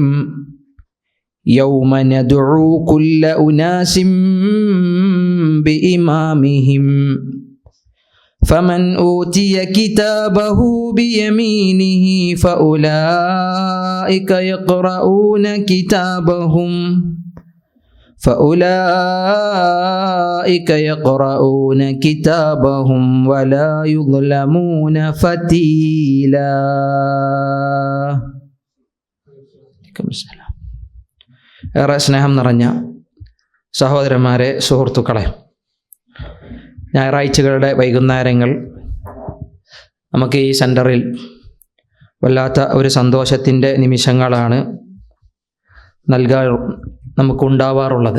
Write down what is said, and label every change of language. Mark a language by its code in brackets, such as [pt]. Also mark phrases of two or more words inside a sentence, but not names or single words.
[ar] يوم ندعو كل أناس بإمامهم فمن أوتي كتابه بيمينه فأولئك يقرؤون كتابهم ولا يظلمون فتيلا. [ml] ഏറെ സ്നേഹം നിറഞ്ഞ സഹോദരന്മാരെ, സുഹൃത്തുക്കളെ, ഞായറാഴ്ചകളുടെ വൈകുന്നേരങ്ങൾ നമുക്ക് ഈ സെൻറ്ററിൽ വല്ലാത്ത ഒരു സന്തോഷത്തിൻ്റെ നിമിഷങ്ങളാണ് നമുക്കുണ്ടാവാറുള്ളത്.